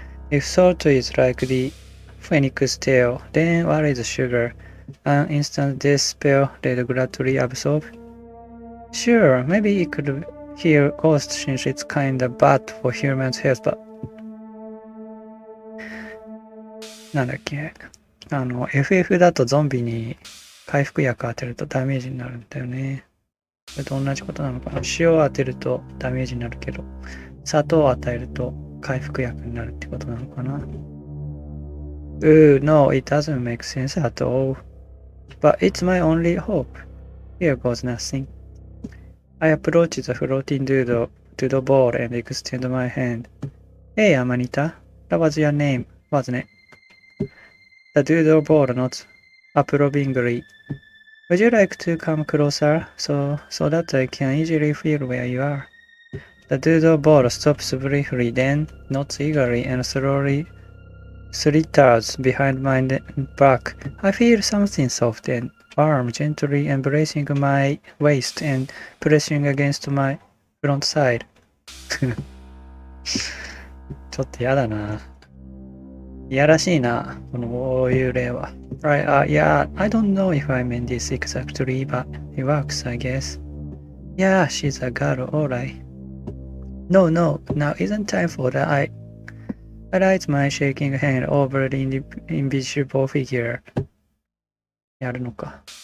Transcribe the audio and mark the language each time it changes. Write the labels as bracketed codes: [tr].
[en] If salt is like the phoenix tail, then what is sugar? An instant death spell they'd gladly absorb? Sure, maybe it could hear ghost since it's kinda bad for humans' health, but [ja] なんだっけFF だとゾンビに回復薬当てるとダメージになるんだよね。それと同じことなのかな。塩を当てるとダメージになるけど、砂糖を与えると回復薬になるってことなのかな。 [en] No, it doesn't make sense at all. But it's my only hope. Here goes nothing. I approach the floating doodle ball and extend my hand. Hey, Amanita. That was your name, wasn't it? The doodle ball nods approvingly. Would you like to come closer so that I can easily feel where you are? The doodle ball stops briefly, then nods eagerly and slowly slithers behind my back. I feel something soft and warm gently embracing my waist and pressing against my front side. [ja] ちょっとやだな。いやらしいな、こういう例は。 [en] Yeah, I don't know if I meant this exactly, but it works, I guess. Yeah, she's a girl, alright. No, now isn't time for that. I raise my shaking hand over the invisible figure. [ja] やるのか。